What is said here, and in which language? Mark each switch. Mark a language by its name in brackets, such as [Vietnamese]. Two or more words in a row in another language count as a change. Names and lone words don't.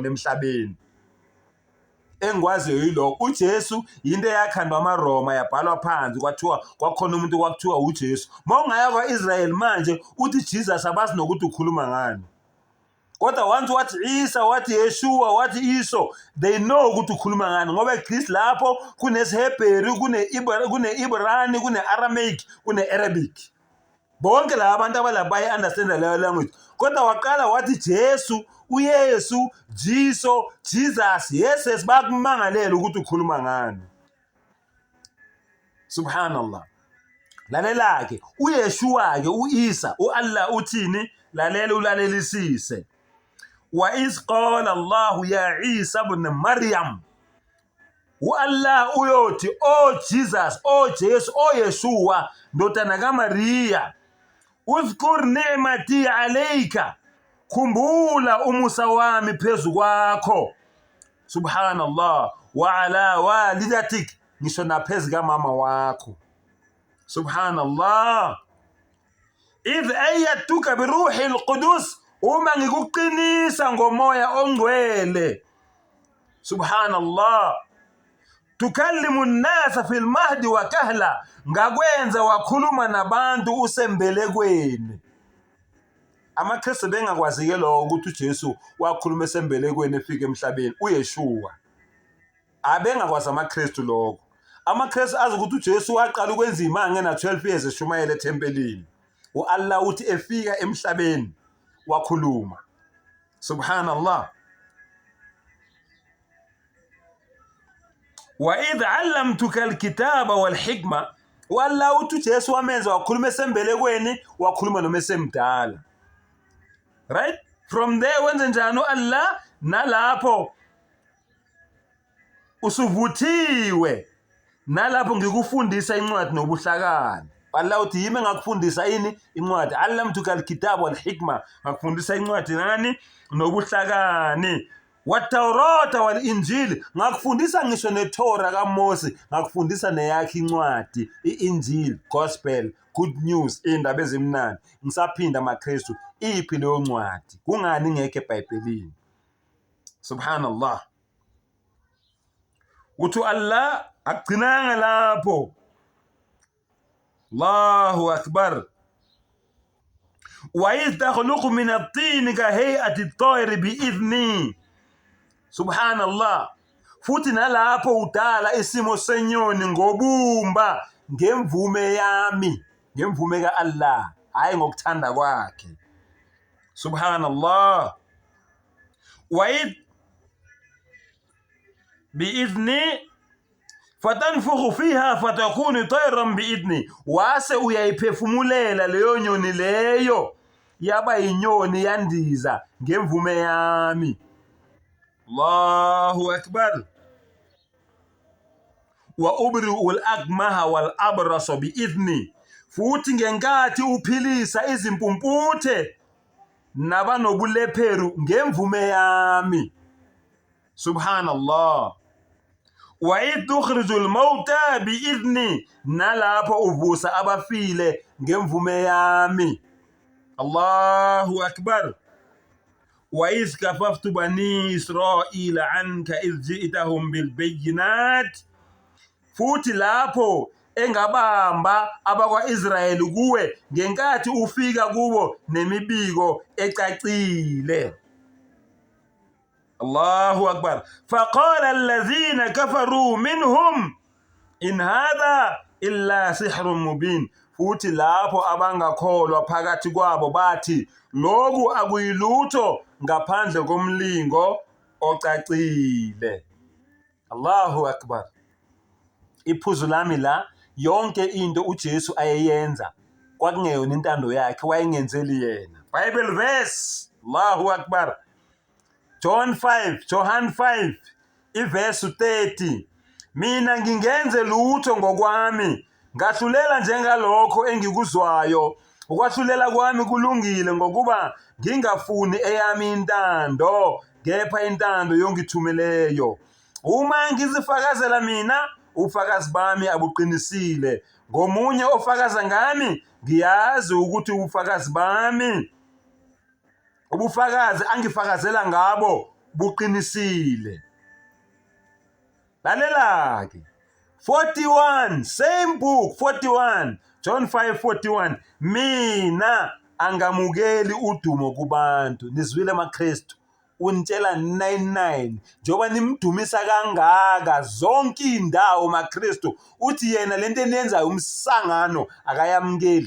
[Zulu] emhlabeni engikwaziyo yilo uJesu into yakhandwa amaRoma yabhalwa phansi kwathiwa kwakhona umuntu kwakuthiwa uJesu mawungaya kwaIsrael manje uthi Jesus abazi nokuthi ukhuluma ngani kodwa once wathi Isa wathi Yeshua wathi Iso [English] they know [Zulu] ukuthi ukhuluma ngani ngoba eGreece lapho kuneSihebheru kune-Ibrani kune-Aramaic kune-Arabic bonke laba abantu abalapha bayi-understand leyo language kodwa waqala wathi Jesu uYesu Jiso Jesus yes bakumangalela ukuthi ukhuluma ngani subhanallah lalela ke uYeshua ke uIsa uAllah uthini lalela ulalelisise [Arabic] وإذ قال الله يا عيسى ابن مريم والله [Zulu] uyothi Jesus Jesus Yeshua ndodana kaMaria [Arabic] اذكر نعمتي عليك [Zulu] khumbula umusa wami phezu kwakho subhanallah [Arabic] وعلى والدتك [Zulu] ngisho naphezu kamama wakho subhanallah [Arabic] إذ أيدتك بروح القدس [Zulu] uma ngikuqinisa ngomoya ongcwele subhanallah [Arabic] تكلم الناس في المهد وكهلا [Zulu] ngakwenza wakhuluma nabantu usembelekweni amaKristu bengakwazike lo ukuthi uJesu wakhuluma esembelekweni efika emhlabeni uYeshua abengakwazi amaKristu lokho amaKristu azi ukuthi uJesu waqala ukwenza imanga na [English] 12 years [Zulu] eshumayela eThempelini uAllah uthi efika emhlabeni wakhuluma subhanallah [Arabic] وإذ علمتك الكتاب والحكمة [Zulu] walla uthi Jesu wamenza wakhuluma esembelekweni wakhuluma noma esemdala [English] right from there [Zulu] wenze njani uAllah nalapho usuvuthiwe nalapho ngikufundisa incwadi nobuhlakani Allah uthi yimi ngakufundisa ini incwadi [Arabic] علمتك الكتاب والحكمة [Zulu] ngakufundisa incwadi nani nobuhlakani [Arabic] والتوراة والإنجيل [Zulu] ngakufundisa ngisho neTorah kaMose ngakufundisa neyakhe incwadi iInjili [English] gospel good news [Zulu] indaba ezimnandi ngisaphinda amaKristu iphi leyo ncwadi kungani ngeke eBhayibhelini subhanallah uthi Allah agcinanga lapho [Arabic] الله أكبر وإذ تخلق من الطين كهيئة الطير بإذني سبحان الله [Zulu] futhi nalapho udala isimo senyoni ngobumba ngemvume yami ngemvume kaAllah hayi ngokuthanda kwakhe. [Arabic] سبحان الله. وبإذني فتنفخ فيها فتكون طيرا بإذني, [Zulu] wase uyayiphefumulela leyo nyoni leyo yaba yinyoni yandiza ngemvume yami. [Arabic] الله أكبر. وتبرئ الأكمه والأبرص بإذني, [Zulu] futhi ngenkathi uphilisa izimpumputhe nabanobulepheru ngemvume yami. [Arabic] سبحان الله. وتخرج الموتى بإذني, [Zulu] nalapho uvusa abafile ngemvume yami. [Arabic] الله أكبر. وإذ كففت بني إسرائيل عنك إذ جئتهم بالبينات, [Zulu] futhi lapho engabamba abakwa-Israyeli kuwe ngenkathi ufika kubo nemibiko ecacile. [Arabic] الله أكبر. فقال الذين كفروا منهم إن هذا إلا سحر مبين, [Zulu] futhi lapho abangakholwa phakathi kwabo bathi lokhu akuyilutho ngaphandle komlingo ocacile. [Arabic] الله أكبر. [Zulu] Iphuzu lami la, yonke into uJesu ayeyenza kwakungeyona intando yakhe, wayengenzeli yena. [English] Bible verse. [Arabic] الله أكبر. [English] John 5 iverse 30. [Zulu] Mina ngingenze lutho ngokwami, ngahlulela njengalokho engikuzwayo. Ukwahlulela kwami kulungile ngokuba ngingafuni eyami intando, kepha intando yongithumeleyo. Uma ngizifakazela mina, ufakazi bami abuqinisile. Ngomunye ofakaza ngami, ngiyazi ukuthi ubufakazi angifakazela ngabo buqinisile. Lalela-ke 41, [English] same book [Zulu] 41, John 5:41. Mina angamukeli udumo kubantu. Nizwile amaKristu, unitshela 99 njengoba nimdumisa kangaka zonke indawo maKristu, uthi yena lento eniyenzayo umsangano akayamukeli.